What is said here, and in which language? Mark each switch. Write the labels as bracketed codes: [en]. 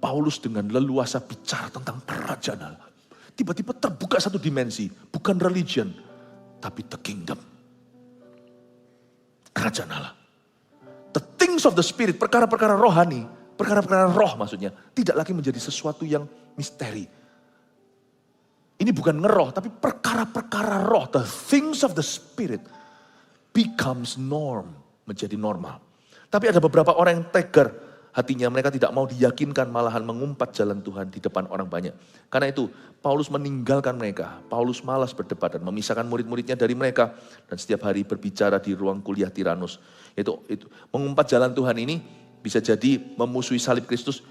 [id] Paulus dengan leluasa bicara tentang kerajaan Allah. Tiba-tiba terbuka satu dimensi. Bukan [en] religion, [id] tapi [en] the kingdom. [id] Kerajaan Allah. [en] The things of the spirit, [id] perkara-perkara rohani. Perkara-perkara roh maksudnya. Tidak lagi menjadi sesuatu yang misteri. Ini bukan ngeroh, tapi perkara-perkara roh. [en] The things of the spirit becomes norm. [id] Menjadi normal. Tapi ada beberapa orang yang tegar hatinya, mereka tidak mau diyakinkan, malahan mengumpat jalan Tuhan di depan orang banyak. Karena itu Paulus meninggalkan mereka. Paulus malas berdebat dan memisahkan murid-muridnya dari mereka. Dan setiap hari berbicara di ruang kuliah Tiranus. Itu mengumpat jalan Tuhan ini bisa jadi memusuhi salib Kristus.